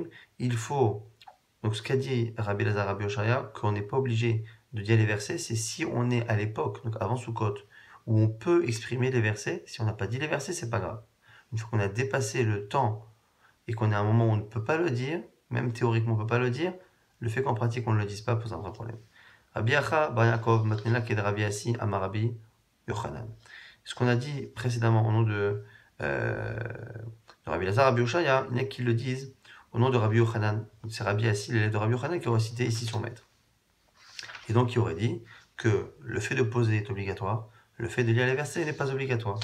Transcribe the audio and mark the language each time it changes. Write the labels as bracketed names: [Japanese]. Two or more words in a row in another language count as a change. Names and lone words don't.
[French] Il faut, donc ce qu'a dit Rabbi Elazar, Rabbi Oshaya, qu'on n'est pas obligé de dire les versets, c'est si on est à l'époque, donc avant Sukkot, où on peut exprimer les versets. Si on n'a pas dit les versets, c'est pas grave. Une fois qu'on a dépassé le temps et qu'on est à un moment où on ne peut pas le dire, même théoriquement on ne peut pas le dire, le fait qu'en pratique on ne le dise pas pose un vrai problème. [Aramaic] רבי אחא, בר יעקב, מתני לה, כי רבי אסי, אמר רבי, יוחנן. [French] Ce qu'on a dit précédemment au nom de Rabbi Elazar, Rabbi Oshaya, il y en a qui le disent au nom de Rabbi Yochanan. C'est Rabbi Assi, l'élève de Rabbi Yochanan, qui aurait cité ici son maître. Et donc, il aurait dit que le fait de poser est obligatoire, le fait de lire les versets n'est pas obligatoire.